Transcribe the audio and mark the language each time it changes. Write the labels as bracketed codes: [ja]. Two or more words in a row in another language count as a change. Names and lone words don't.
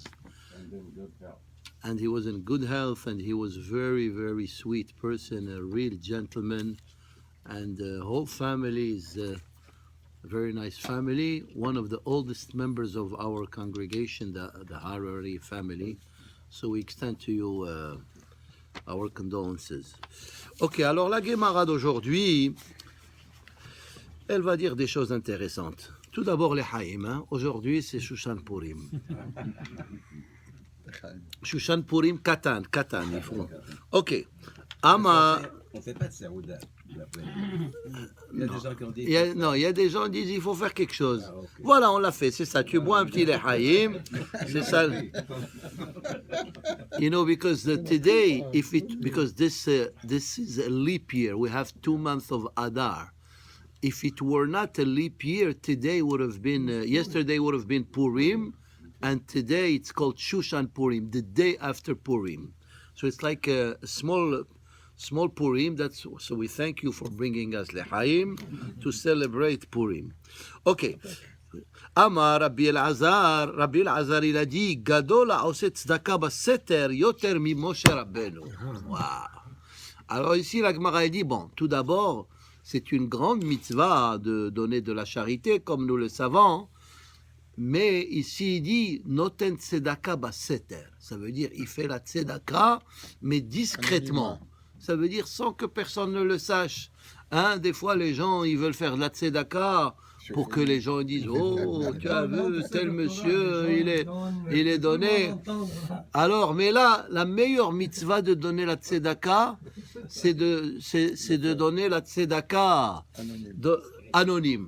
[en] And he was in good health, and he was very, very sweet person, a real gentleman, and the whole family is a very nice family. One of the oldest members of our congregation, the Harari family. So we extend to you our condolences. [fr] Ok, alors la Gemara d'aujourd'hui, elle va dire des choses intéressantes. Tout d'abord les Haïm, hein? Aujourd'hui c'est Shushan Purim. Shushan Purim Katan, il faut. Ok. Ama. On ne fait pas de Saouda. Il y a des gens qui disent il faut faire quelque chose. Ah, okay. Voilà, on l'a fait, c'est ça. Tu bois un petit lehaïm, c'est ça. [en] You know, because today, because this is a leap year, we have 2 months of Adar. If it were not a leap year, today would have been, yesterday would have been Purim, and today it's called Shushan Purim, the day after Purim. So it's like a small Purim. So we thank you for bringing us Lehaim to celebrate Purim. [he] Okay. אמר רבי אלעזר, [fr] il a dit, [he] גדול העושה צדקה בסתר יותר ממשה רבנו. Wow. [fr] Alors ici, la Gemara a dit, bon, tout d'abord, c'est une grande mitzvah de donner de la charité, comme nous le savons. Mais ici, il dit [he] נותן צדקה בסתר. [fr] Ça veut dire il fait la tzedaka, mais discrètement. Ça veut dire sans que personne ne le sache. Hein, des fois, les gens, ils veulent faire de la tzedaka pour que les gens disent oh, tu as vu, tel monsieur, il est donné. Alors, mais là, la meilleure mitzvah de donner la tzedaka, c'est de donner la tzedaka anonyme.